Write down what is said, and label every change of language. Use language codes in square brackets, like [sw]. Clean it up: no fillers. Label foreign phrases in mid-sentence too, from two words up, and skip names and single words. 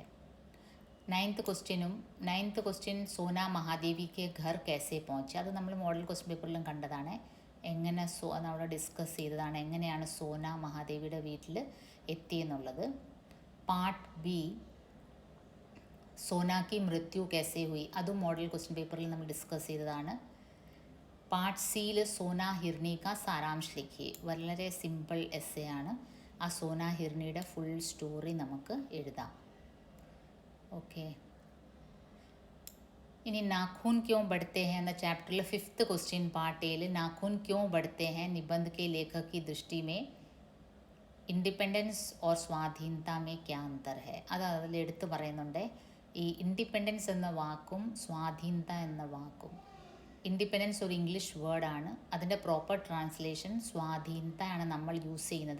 [en] ninth question [hi] सोना महादेवी के घर कैसे पहुंचे. [ml] അത് നമ്മൾ [en] model question [ml] പേപ്പറിലും കണ്ടതാണ്. എങ്ങനെ അവിടെ ഡിസ്കസ് ചെയ്തതാണ് എങ്ങനെയാണ് സോന മഹാദേവിയുടെ വീട്ടിൽ എത്തിയെന്നുള്ളത്. [en] part B [hi] सोना की मृत्यु कैसे हुई, [ml] അതും [en] model question [ml] പേപ്പറിൽ നമ്മൾ ഡിസ്കസ് ചെയ്തതാണ്. പാർട്ട് സിയിൽ [hi] सोना हिरनी का सारांश लिखिए, [ml] വളരെ [en] simple essay [ml] ആണ്. ആ സോന ഹിർണിയുടെ [en] full story [ml] നമുക്ക് എഴുതാം. ഓക്കെ, ഇനി [hi] नाखून क्यों बढ़ते हैं [ml] എന്ന ചാപ്റ്ററിൽ 5th ക്വസ്റ്റ്യൻ പാർട്ട് എയിൽ [hi] नाखून क्यों बढ़ते हैं निबंध के लेखक की दृष्टि में इंडिपेंडेंस और स्वाधीनता में क्या अंतर है. [ml] അത് അതിൽ എടുത്ത് പറയുന്നുണ്ട്. ഈ ഇൻഡിപെൻഡൻസ് എന്ന വാക്കും സ്വാധീനത എന്ന വാക്കും, ഇൻഡിപെൻഡൻസ് ഒരു [en] English wordāṇ, [ml] അതിൻ്റെ [en] proper translation [ml] സ്വാധീനത ആണ് നമ്മൾ യൂസ് ചെയ്യുന്നത്.